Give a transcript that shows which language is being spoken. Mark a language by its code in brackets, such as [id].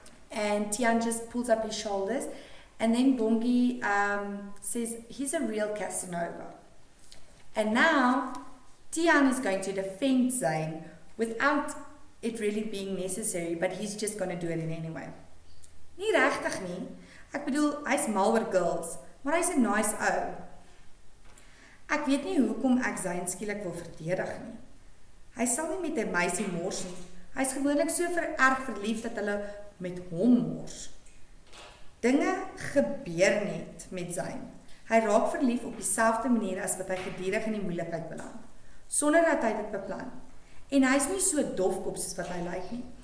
[en] And Tian just pulls up his shoulders. And then Bongie says, he's a real Casanova. And now, Tian is going to defend Zayn without it really being necessary, but he's just going to do it in any way. [af] Nie regtig nie. Ek bedoel, hy's mal oor girls, maar hy's 'n nice ou. Ek weet nie hoekom ek Zayn skielik wil verdedig nie. Hy sal nie met 'n meisie mors nie. Hy's gewoonlik so erg verlief dat hulle met hom mors. Dinge gebeur net met Zayn. Hy raak verlief op dieselfde manier as wat hy gedurig in die moeilikheid beland, sonder dat hy dit beplan. En hy's nie so dofkop soos wat hy lyk nie.